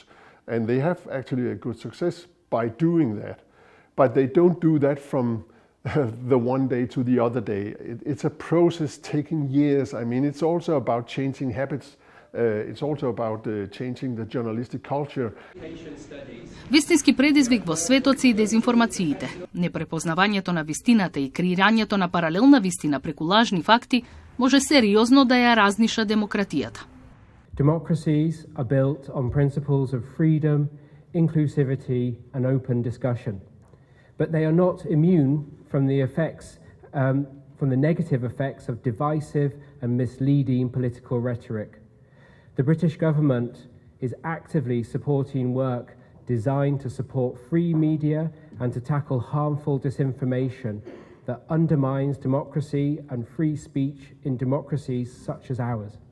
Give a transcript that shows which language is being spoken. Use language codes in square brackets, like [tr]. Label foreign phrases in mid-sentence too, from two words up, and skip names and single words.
[en] And they have actually a good success by doing that. But they don't do that from the one day to the other day. It's a process taking years. I mean, it's also about changing habits. It's also about changing the journalistic culture. [mk] Вистински предизвик во светот се и дезинформациите. Непрепознавањето на вистината и креирањето на паралелна вистина преку лажни факти може сериозно да ја разниша демократијата. [en] Democracies are built on principles of freedom, inclusivity and open discussion. But they are not immune from the effects, from the negative effects of divisive and misleading political rhetoric. The British government is actively supporting work designed to support free media and to tackle harmful disinformation that undermines democracy and free speech in democracies such as ours.